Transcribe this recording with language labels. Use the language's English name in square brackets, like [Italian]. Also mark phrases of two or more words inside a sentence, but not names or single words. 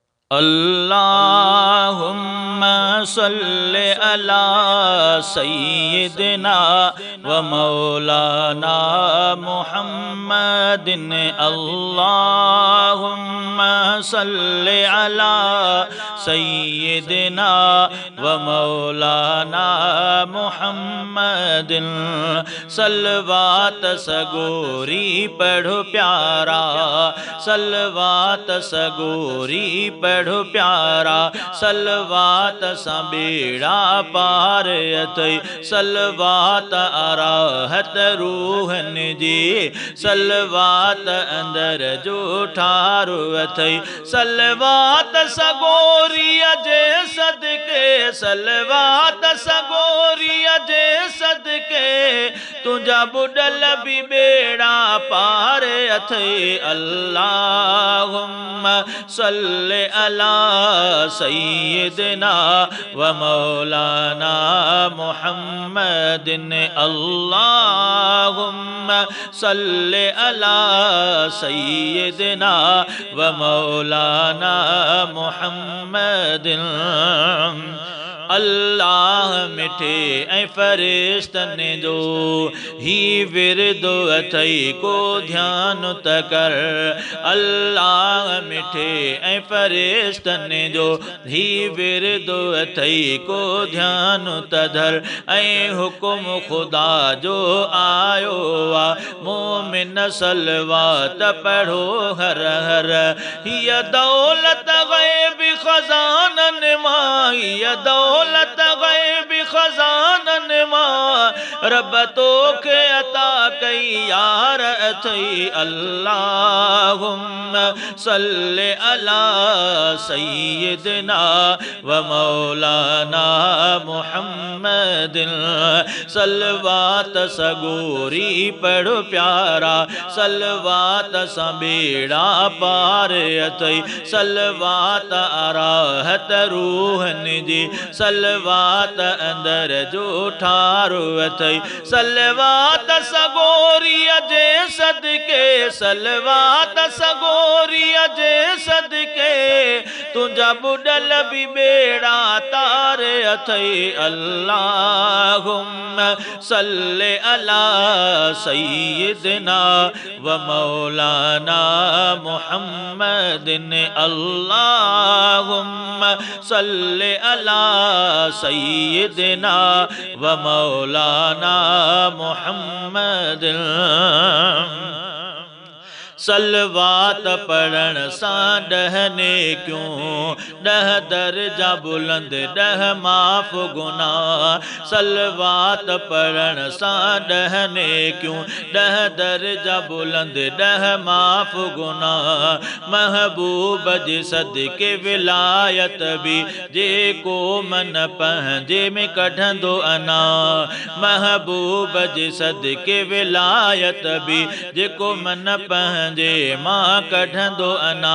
[Arabic] اللهم صل على سيدنا ومولانا محمد. اللهم صل على سيدنا ومولانا محمد. [Sindhi] सलवात सगोरी पढ़ो प्यारा, सलवात सगोरी पढ़ो प्यारा, सलवात सा बेड़ा पार अथई, सलवात अराहत रूहन जी, सलवात अंदर जो ठारो अथई, सलवात सगोरी अजे सदके, सलवात सगोरी अजे सदके, तुझा बुडल भी बेड़ा पार अथई। [Arabic] اللهم صل على سيدنا ومولانا محمد. اللهم صل على سيدنا ومولانا محمد. [Sindhi] अल्लाह मिठे ऐं फरिश्तन जो ही विरदो अथई को ध्यान त कर। अल्लाह मिठे ऐं फरिश्तन जो ही विरदो अथई को ध्यान त धर। ऐं हुकुम खुदा जो आयो आ मोमिन सलवात पढ़ो हर हर। हिय दौलत गैब खजानन मां, हिय दौलत गैब खजानन मां, रब तोखे अता कई यार अथई। [Arabic] اللهم صل على سيدنا ومولانا محمد. [Sindhi] सलवात सगोरी पढ़ो प्यारा, सलवात सा बेड़ा पार अथई, सलवात अराहत रूहन जी, सलवात अंदर जो ठारो अथई, सलवात सगोरी अजे सदके, सलवात सगोरी अजे सदके, तुझा बुडल भी बेड़ा तार अथई। [Arabic] اللهم صل على سيدنا ومولانا محمد. اللهم صل على سيدنا ومولانا محمد. [Sindhi] सलवात पढ़न सा डहने क्यों, डह दर्जा बुलंद डह माफ गुना। सलवात पढ़न सा डहने क्यों, डह दर्जा बुलंद डह माफ गुना। महबूब जी सदके विलायत भी जे को मन पंहिंजे में कढंदो अना। महबूब जी सदके विलायत भी जेको मन पंहिंजे मां कढंदो अना।